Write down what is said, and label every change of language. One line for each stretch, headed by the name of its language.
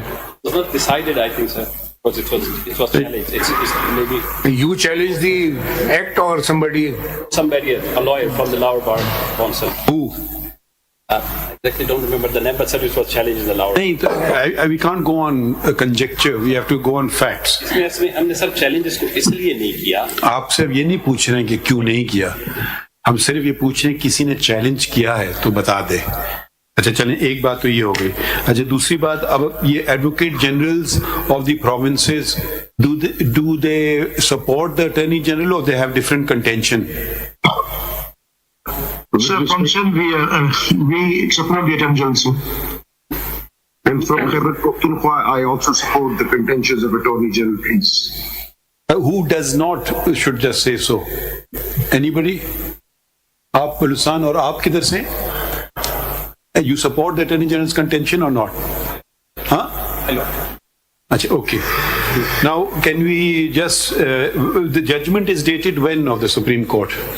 English: It was not decided, I think, sir. Because it was challenged. It's maybe You challenge the act or somebody? somebody, a lawyer from the lower bar council. Who? I exactly don't remember the name, but sir, it was challenged in the lower. नहीं, we can't go on a conjecture, we have to go on facts.
Hindi: इसमें हमने sir challenge इसको इसलिए नहीं किया. आप सिर्फ ये नहीं पूछ रहे हैं कि क्यों नहीं किया, हम सिर्फ ये पूछ रहे हैं किसी ने चैलेंज किया है तो बता दे. अच्छा चलें, एक बात तो ये हो गई. अच्छा, दूसरी बात, अब ये
English: Advocate generals of the provinces, do they support the attorney general or they have different contention? Sir, from Sindh, we support the Attorney General, sir. And from Khyber Pakhtunkhwa, I also support the contentions of Attorney General, please. Who does not should just say so? Anybody?
Hindi: आप बलूचिस्तान और आप किधर से?
English: You support the Attorney General's contention or not? Huh? Hello. Achha, okay. Now, can we just, the judgment is dated when of the Supreme Court?